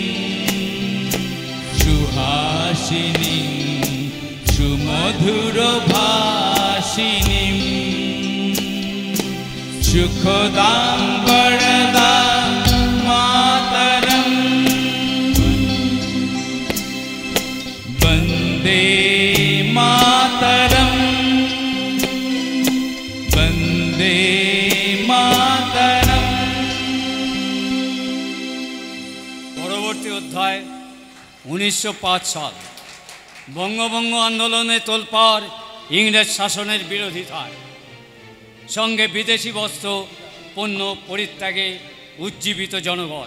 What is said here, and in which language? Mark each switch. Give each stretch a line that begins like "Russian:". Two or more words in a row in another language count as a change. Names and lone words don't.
Sanskrit: सुहासिनीं सुमधुर भाषिनीं सुखदां वरदां मातरं वन्दे मातरं वन्दे मातरं।
Bangla: পরবর্তী অধ্যায় 1905 সাল বঙ্গভঙ্গ আন্দোলনে তোলপাড় ইংরেজ শাসনের বিরোধিতায়, সঙ্গে বিদেশি বস্ত্র পণ্য পরিত্যাগে উজ্জীবিত জনগণ।